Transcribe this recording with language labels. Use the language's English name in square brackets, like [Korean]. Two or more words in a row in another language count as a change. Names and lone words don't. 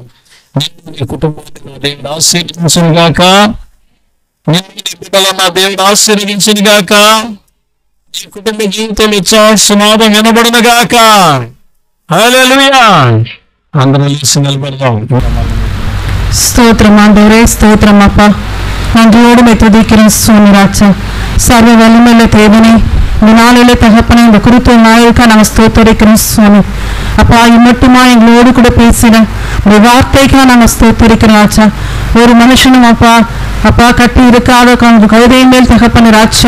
[Telugu] నేను నీ కుటుంబాన్ని నా దేవుడు ఆశీర్వదించను గాక, నేను నీ బిడ్డలో నా దేవుడు ఆశీర్వదించను గాక, నీ కుటుంబ జీవితంలో ఉత్సాహనాదం వినబడును గాక. హల్లెలూయా. అందరూ లేచి నిలబడదాం. [Tamil] ஸ்தோத்திரம் ஆண்டவரே, ஸ்தோத்திரம் அப்பா. நன்றியோடு துதிக்கிறேன் சுவாமி ராஜா. சர்வ வலிமையுள்ள தேவனே, இந்த நாளிலே தகப்பனே, இந்த குறித்த நாளுக்காக நாங்கள் ஸ்தோத்தரிக்கிறோம் சுவாமி. அப்பா, இம்மட்டுமா எங்களோடு கூட பேசின இந்த வார்த்தைக்காக நாங்கள் ஸ்தோத்தரிக்கிறோம் ராஜா. ஒரு மனுஷனும் அப்பா அப்பா கட்டி இருக்காத கழுதை மேல் தகப்பன ராஜா.